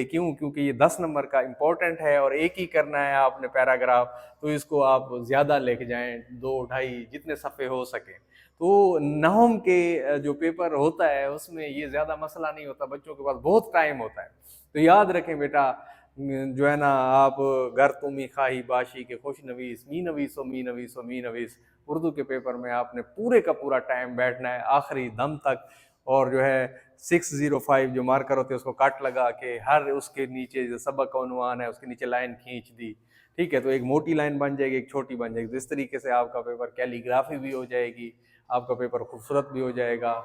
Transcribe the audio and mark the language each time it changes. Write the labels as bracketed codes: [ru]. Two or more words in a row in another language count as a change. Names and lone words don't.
[ur] کیونکہ یہ 10 نمبر کا امپورٹنٹ ہے اور ایک ہی کرنا ہے آپ نے پیراگراف, تو اس کو آپ زیادہ لکھ جائیں, 2-2.5 جتنے صفحے ہو سکیں. تو نحو کے جو پیپر ہوتا ہے اس میں یہ زیادہ مسئلہ نہیں ہوتا, بچوں کے پاس بہت ٹائم ہوتا ہے. تو یاد رکھیں بیٹا جو ہے نا, آپ [fa] گر تمی خواہی باشی کے خوش نویس, می نویس و می نویس و می نویس. [ur] اردو کے پیپر میں آپ نے پورے کا پورا ٹائم بیٹھنا ہے آخری دم تک, اور جو ہے 605 جو مارکر ہوتے ہیں اس کو کٹ لگا کے ہر اس کے نیچے جو سبق کا عنوان ہے اس کے نیچے لائن کھینچ دی, ٹھیک ہے. تو ایک موٹی لائن بن جائے گی, ایک چھوٹی بن جائے گی. تو اس طریقے سے آپ کا پیپر کیلی گرافی بھی ہو جائے گی, آپ کا پیپر خوبصورت بھی ہو جائے گا.